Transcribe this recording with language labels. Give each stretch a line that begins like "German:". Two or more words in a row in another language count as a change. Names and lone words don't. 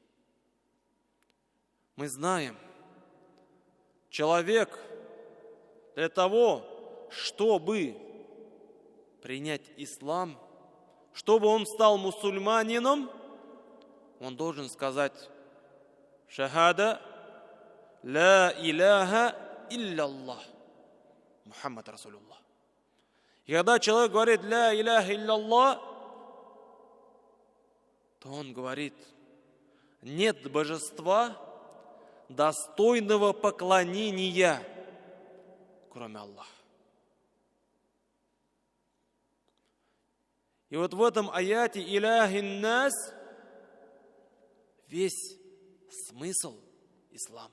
Russian: Мы знаем, человек для того, чтобы принять ислам, чтобы он стал мусульманином, он должен сказать шахада
Arabic: لا إله إلا الله محمد رسول الله.
Russian: И когда человек говорит
Arabic: لا إله إلا الله,
Russian: то он говорит: нет божества, достойного поклонения, кроме Аллаха. И вот в этом аяте
Arabic: «إله الناس»
Russian: весь смысл ислама.